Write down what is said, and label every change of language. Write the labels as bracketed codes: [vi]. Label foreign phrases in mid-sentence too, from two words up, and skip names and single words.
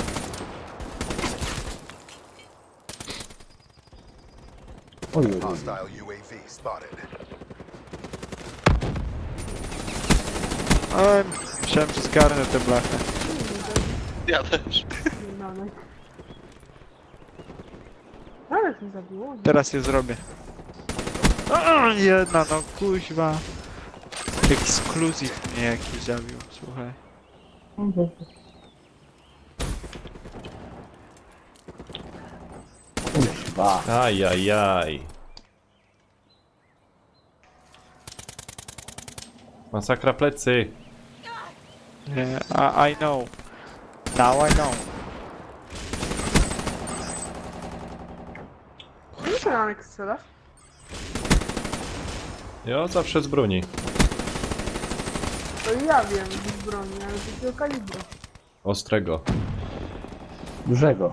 [pl] Oj, oj, oj. [en] Hostile UAV spotted. [pl] Oj, myślałem, że zgarnę tę blachę. Ja też. Nanek. Ale mnie zabiło. Teraz je zrobię. O, jedna, no kuźwa. Ekskluzyw mnie jakiś zabił, słuchaj. Kuźwa. Ajajaj. Masakra plecy. [en] Nie, I know. Now I know. [pl] Nie się Nanek strzelasz? Ja zawsze z broni. To ja wiem, z broni, ale z jakiego kalibru. Ostrego. Dużego.